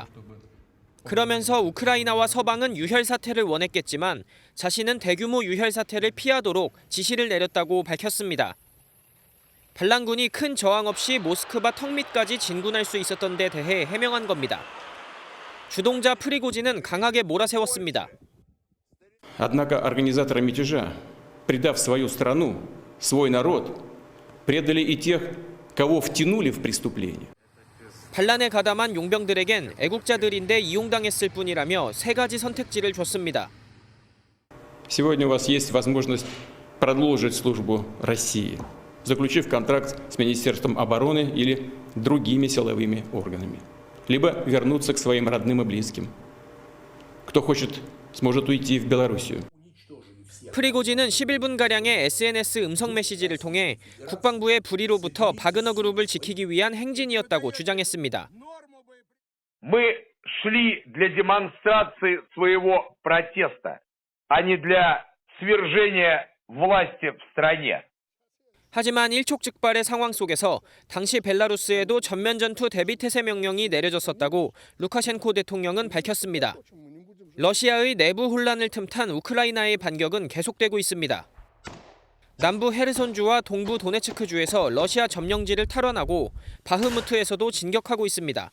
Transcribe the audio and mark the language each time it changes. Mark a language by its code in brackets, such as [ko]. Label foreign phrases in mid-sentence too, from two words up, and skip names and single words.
[ko] 그러면서 우크라이나와 서방은 유혈 사태를 원했겠지만 자신은 대규모 유혈 사태를 피하도록 지시를 내렸다고 밝혔습니다. 반란군이 큰 저항 없이 모스크바 턱 밑까지 진군할 수 있었던 데 대해 해명한 겁니다. 주동자 프리고진은 강하게 몰아세웠습니다. [ru] Однако организаторы мятежа, предав свою страну, свой народ, предали и тех, кого втянули в преступление. [ko] 반란에 가담한 용병들에겐 애국자들인데 이용당했을 뿐이라며 세 가지 선택지를 줬습니다. [ru] Сегодня у вас есть возможность продолжить службу России, заключив контракт с Министерством обороны или другими силовыми органами, либо вернуться к своим родным и близким. Кто хочет, сможет уйти в Белоруссию. [ko] 프리고진은 11분가량의 SNS 음성 메시지를 통해 국방부의 불의로부터 바그너 그룹을 지키기 위한 행진이었다고 주장했습니다. [ru] Мы шли для демонстрации своего протеста, а не для свержения власти в стране. [ko] 하지만 일촉즉발의 상황 속에서 당시 벨라루스에도 전면전투 대비태세 명령이 내려졌었다고 루카셴코 대통령은 밝혔습니다. 러시아의 내부 혼란을 틈탄 우크라이나의 반격은 계속되고 있습니다. 남부 헤르손주와 동부 도네츠크주에서 러시아 점령지를 탈환하고 바흐무트에서도 진격하고 있습니다.